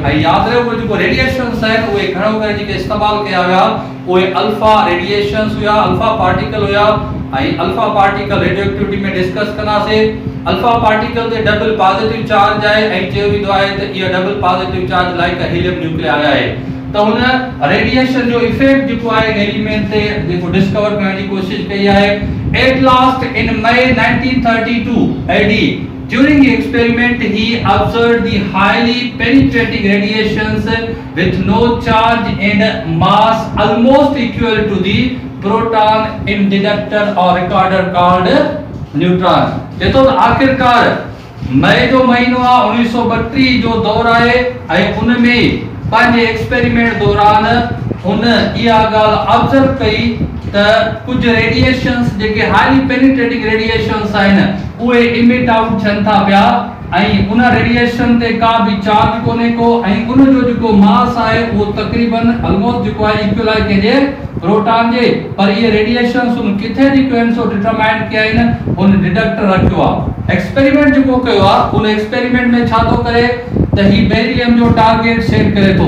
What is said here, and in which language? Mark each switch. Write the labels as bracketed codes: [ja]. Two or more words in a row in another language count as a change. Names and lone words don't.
[sd] ऐं यादि रखो जेको रेडिएशंस आहिनि उहे घणो करे जेके इस्तेमालु कया हुया उहे [en] alpha radiations [sd] हुया, [en] alpha particle [sd] हुया ऐं [en] alpha particle radio activity [sd] में डिस्कस कंदासीं। [en] alpha particle [sd] ते [en] double positive charge [sd] आहे ऐं चयो वेंदो आहे त इहा [en] double positive charge like helium nuclei [sd] आहे। त हुन रेडिएशन जो इफेक्ट जेको आहे एलिमेंट ते जेको डिस्कवर करण जी कोशिश कई आहे। [en] at last in May 1932 AD during the experiment he observed the highly penetrating radiations with no charge and mass almost equal to the proton in detector or recorder called neutron। [sd] जेतो त आखिरकार मई जो महीनो आहे 1932 जो दौर आहे ऐं उन में पंहिंजे एक्सपेरिमेंट दौरान हुन इहा ॻाल्हि ऑब्जर्व कई त कुझु रेडिएशंस जेके [en] highly penetrating radiations [sd] आहिनि उहे [en] emit out [sd] थियनि था पिया ऐं उन रेडिएशन ते का भी चार्ज कोने को ऐं उन जो जेको मास आहे उहो तकरीबन ऑलमोस्ट जेको आहे इक्वल आहे कंहिंजे प्रोटॉन जे। पर इहे रेडिएशंस उन किथे जेको आहिनि सो डिटरमाइन कया आहिनि उन डिटेक्टर रखियो आहे। एक्सपेरिमेंट जो कयो आहे उन एक्सपेरिमेंट में छा थो करे त ही बेरिलियम जो टारगेट सेट करे थो।